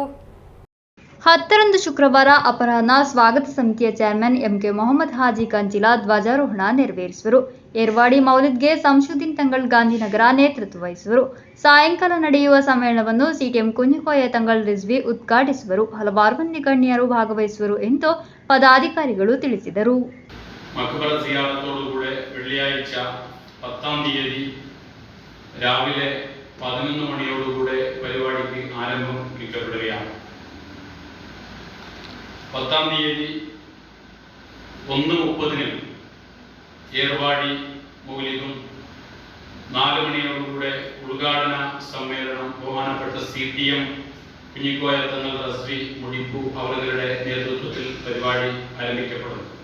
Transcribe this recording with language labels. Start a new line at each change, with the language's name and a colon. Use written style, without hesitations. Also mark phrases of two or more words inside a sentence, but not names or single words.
Kannada: 10ರಂದು ಶುಕ್ರವಾರ ಅಪರಾಹ್ನ ಸ್ವಾಗತ ಸಮಿತಿಯ ಚೇರ್ಮನ್ ಎಂಕೆ ಮೊಹಮ್ಮದ್ ಹಾಜಿ ಕಂಚಿಲಾ ಧ್ವಜಾರೋಹಣ ನೆರವೇರಿಸುವರು. ಏರ್ವಾಡಿ ಮೌಲಿದ್ಗೆ ಸಂಶುದ್ದೀನ್ ತಂಗಳ್ ಗಾಂಧಿನಗರ ನೇತೃತ್ವ ವಹಿಸುವರು. ಸಾಯಂಕಾಲ ನಡೆಯುವ ಸಮ್ಮೇಳನವನ್ನು ಸಿಟಿಎಂ ಕುಂಜಿಕೋಯ ತಂಗಳ್ ರಿಜ್ವಿ ಉದ್ಘಾಟಿಸುವರು. ಹಲವಾರು ಮಂದಿ ಗಣ್ಯರು ಭಾಗವಹಿಸುವರು ಎಂದು ಪದಾಧಿಕಾರಿಗಳು ತಿಳಿಸಿದರು.
Malayalam: മക്ബറ സിയാറത്തോടുകൂടെ വെള്ളിയാഴ്ച 10-ാം തീയതി രാവിലെ 11 മണിയോടുകൂടെ പരിപാടിക്ക് ആരംഭം കുറിക്കപ്പെടുകയാണ്. 10-ാം തീയതി 1:30 ഏർവാടി മൗലിദും 4 മണിയോടുകൂടെ ഉദ്ഘാടന സമ്മേളനം ബഹുമാനപ്പെട്ട സിടിഎം കുഞ്ഞിക്കോയ തങ്ങൾ റസ്വി മുടിപ്പു അവരുടെ നേതൃത്വത്തിൽ പരിപാടി ആരംഭിക്കപ്പെടുന്നു.